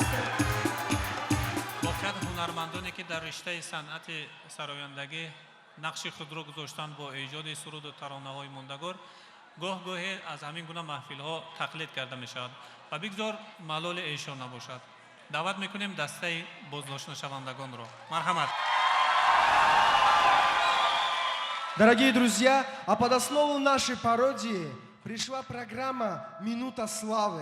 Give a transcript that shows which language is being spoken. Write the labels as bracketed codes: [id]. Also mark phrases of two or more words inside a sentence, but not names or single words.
[fa] واقعیت هنرمندانی که در رشته صنعت سرایندگی نقش خود را گذاشتن با ایجاد سرود و ترانه های ماندگار گاه گاهی از همین گونه محفل ها تقلید کرده می شود و بگذار ملال ایشان نباشد. دعوت میکنیم دسته بازداشت شوندگان را. مرحمت. [ru] Дорогие друзья, а под основу нашей пародии пришла программа «Минута славы».